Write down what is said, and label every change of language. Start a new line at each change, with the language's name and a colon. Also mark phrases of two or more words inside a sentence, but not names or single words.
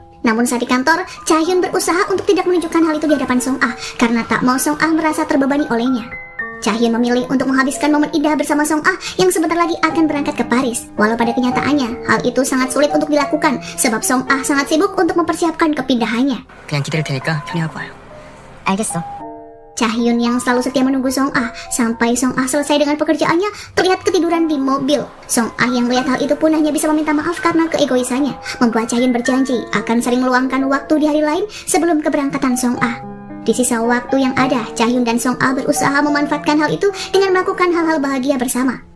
Indonesian: Namun saat di kantor, Jaehyun berusaha untuk tidak menunjukkan hal itu di hadapan Song Ah karena tak mau Song Ah merasa terbebani olehnya. Jaehyun memilih untuk menghabiskan momen indah bersama Song Ah yang sebentar lagi akan berangkat ke Paris. Walau pada kenyataannya, hal itu sangat sulit untuk dilakukan sebab Song Ah sangat sibuk untuk mempersiapkan kepindahannya.
Korean: 그냥 기다릴 테니까 편히 하고 와요. 알겠어.
Indonesian: Jaehyun yang selalu setia menunggu Song Ah sampai Song Ah selesai dengan pekerjaannya terlihat ketiduran di mobil. Song Ah yang melihat hal itu pun hanya bisa meminta maaf karena keegoisannya, membuat Jaehyun berjanji akan sering meluangkan waktu di hari lain sebelum keberangkatan Song Ah. Di sisa waktu yang ada, Jaehyun dan Song Ah berusaha memanfaatkan hal itu dengan melakukan hal-hal bahagia bersama.